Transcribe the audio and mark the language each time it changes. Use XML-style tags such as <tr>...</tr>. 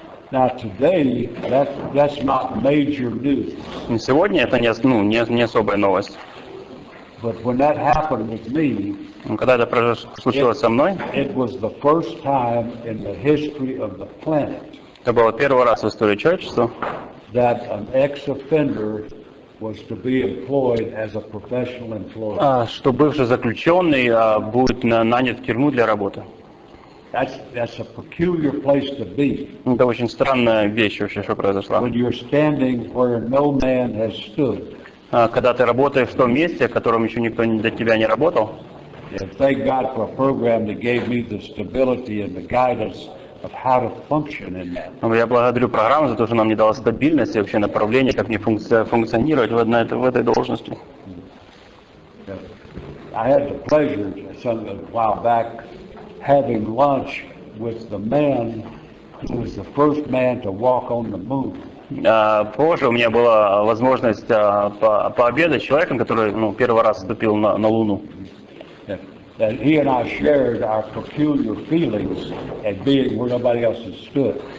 <en>Now today, that's not major news.</en> <ru>Сегодня это не особая новость.</ru> <en>But when that happened with me,</en> <ru>когда это случилось со мной,</ru> <en>it was the first time in the history of the planet.</en> <ru>Это было первый раз в истории человечества.</ru> <en>That an ex-offender was to be employed as a professional employee.</en> <ru>Что бывший заключенный будет нанят в тюрьму для работы.</ru> <en>That's a peculiar place to be.</en> <ru>Это очень странная вещь вообще, что произошла.</ru> <en>When you're standing where no man has stood.</en> <ru>Когда ты работаешь в том месте, в котором еще никто до тебя не работал.</ru> <en>Thank God for a program that gave me the stability and the guidance of how to function in that.</en> <ru>Я благодарю программу за то, что она мне дала стабильность и вообще направление, как мне функционировать в этой должности.</ru> <en>I had the pleasure a while back having lunch with the man who was the first man to walk on the moon.</en> <ru>Позже у меня была возможность пообедать с человеком, который первый раз вступил на Луну.</ru> <en>That he and I shared our peculiar feelings at being where nobody else has stood.</en>